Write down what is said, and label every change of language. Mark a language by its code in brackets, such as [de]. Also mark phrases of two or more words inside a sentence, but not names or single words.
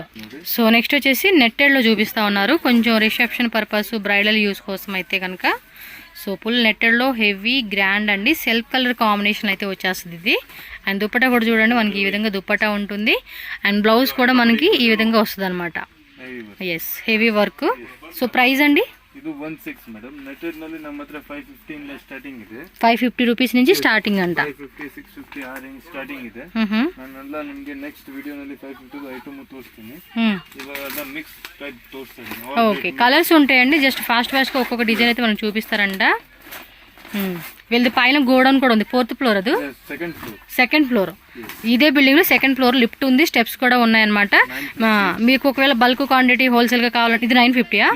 [en] so next [te] వచ్చేసి నెట్టెడ్లో చూపిస్తూ ఉన్నారు. కొంచెం [en] reception purpose, bridal use [te] కోసం అయితే కనుక. [en] so full [te] నెట్టెడ్లో [en] heavy grand [te] అండి. [en] self colour combination [te] అయితే వచ్చేస్తుంది ఇది. అండ్ దుప్పట్టా కూడా చూడండి మనకి ఈ విధంగా దుప్పట్టా ఉంటుంది. అండ్ బ్లౌజ్ కూడా మనకి ఈ విధంగా వస్తుంది అనమాట. [en] yes, heavy work. so price అండి? [kn] ಇದು 16 ಮೇಡಮ್. ನೆಟೆಡ್ ನಲ್ಲಿ ನಮ್ಮ ಹತ್ರ 550 ಇಂದ ಸ್ಟಾರ್ಟಿಂಗ್ ಇದೆ. 550 ರೂಪೀಸ್ నుంచి ಸ್ಟಾರ್ಟಿಂಗ್ ಅಂತ. 550 650 ಆ ರೇಂಜ್ ಸ್ಟಾರ್ಟಿಂಗ್ ಇದೆ. ನಾನೆಲ್ಲ ನಿಮಗೆ [en] next video [kn] ನಲ್ಲಿ 550 ಐಟಮ್ ತೋರಿಸ್ತೀನಿ. ಇವಾಗ [en] mix type [kn] తోరిస్తాను. [te] ఓకే, కలర్స్ ఉంటాయండి. [en] just fast [te] గా ఒక్కొక్క డిజైన్ అయితే మనం చూపిస్తారంట. వీళ్ళది పైన గోడౌన్ కూడా ఉంది. [en] 4th floor, [te] అది [en] second floor. [te] ఇదే బిల్డింగ్ లో [en] 2nd floor lift [te] ఉంది, స్టెప్స్ కూడా ఉన్నాయన్నమాట. మీకు ఒకవేళ [en] bulk quantity wholesale [te] గా కావాలంటే ఇది 950.